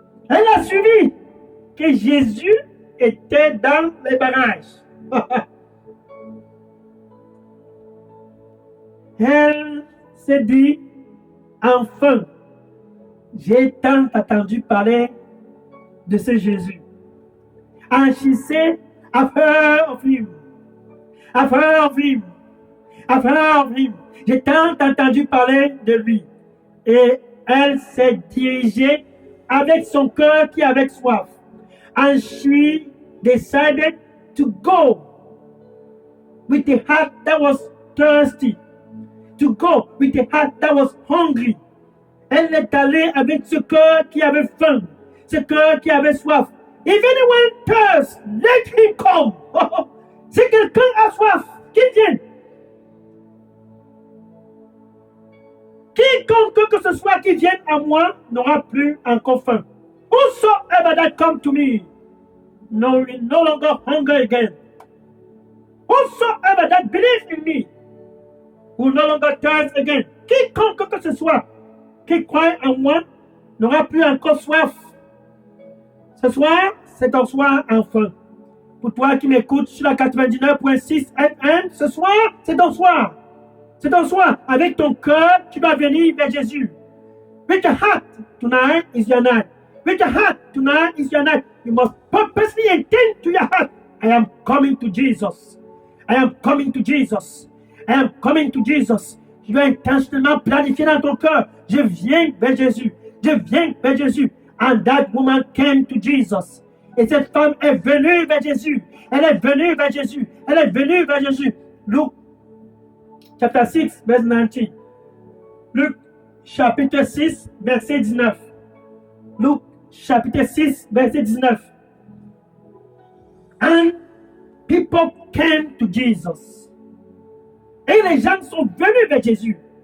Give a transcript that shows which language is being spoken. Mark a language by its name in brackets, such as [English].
[French] Elle a suivi que Jésus était dans les barrages. Elle s'est dit, enfin, j'ai tant attendu parler de ce Jésus. [English] And she said, I've heard of him. I've heard of him. I've heard of him. [French] J'ai tant entendu parler de lui. Et elle s'est dirigée avec son cœur qui avait soif. [English] And she decided to go with a heart that was thirsty. To go with a heart that was hungry. [French] Elle est allée avec ce cœur qui avait faim, ce cœur qui avait soif. [English] If anyone thirsts, let him come. [French] Si quelqu'un a soif, qu'il vienne. Quiconque que ce soit qui vienne à moi n'aura plus encore faim. [English] Whosoever that come to me will no longer hunger again. Whosoever that believes in me will no longer thirst again. [French] Quiconque que ce soit qui croit en moi n'aura plus encore soif. Ce soir, c'est ton soir enfin. Pour toi qui m'écoutes sur la 99.6 FM, ce soir, c'est ton soir. C'est ton soir. Avec ton cœur, tu vas venir vers Jésus. [English] With your heart, tonight is your night. With your heart, tonight is your night. You must purposely intend to your heart. I am coming to Jesus. I am coming to Jesus. I am coming to Jesus. [French] Tu dois intentionnellement planifier dans ton cœur. Je viens vers Jésus. Je viens vers Jésus. [English] And that woman came to Jesus. [French] Et cette femme est venue vers Jésus. Elle est venue vers Jésus. Elle est venue vers Jésus. [English] Luke chapter 6, verse 19. [French] Luc chapitre 6, verset 19. Luc chapitre 6, verset 19. [English] And people came to Jesus. [French] Et les gens sont venus vers Jésus.